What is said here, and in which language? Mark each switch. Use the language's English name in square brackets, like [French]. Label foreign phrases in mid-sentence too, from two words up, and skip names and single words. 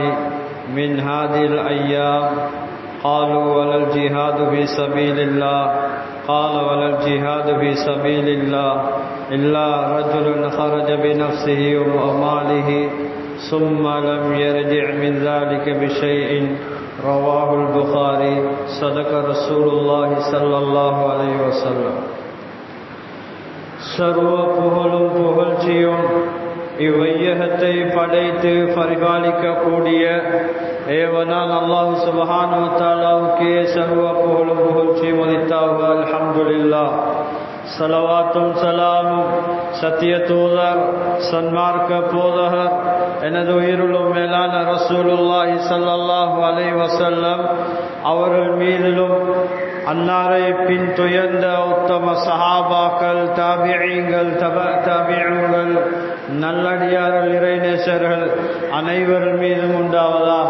[Arabic] من هذه الأيام قالوا ولا الجهاد في سبيل الله قال ولا الجهاد في سبيل الله إلا رجل خرج بنفسه وماله ثم لم يرجع من ذلك بشيء رواه البخاري صدق رسول الله صلى الله عليه وسلم [Tamil] சர்வ புகழும் புகழ்ச்சியும் இவ்வையகத்தை படைத்து பரிபாலிக்கக்கூடிய ஏவனான் [Arabic] الله سبحانه وتعالى [Tamil] சர்வ புகழும் புகழ்ச்சியும் உரித்தாக. அல்ஹம்துலில்லாஹ். ஸலவாத்தும் ஸலாமும் சத்திய தூதர் சன்மார்க்க போதகர் எனது உயிருளும் மேலான [Arabic] رسول الله صلى الله عليه وسلم [Tamil] அவர்கள் மீதிலும் அன்னாரை பின் துயர்ந்த உத்தம சஹாபாக்கள் தாபிஈங்கள் தபீஉங்கள் நல்லடியார்கள் இறைநேசர்கள் அனைவர் மீதும் உண்டாவதாக.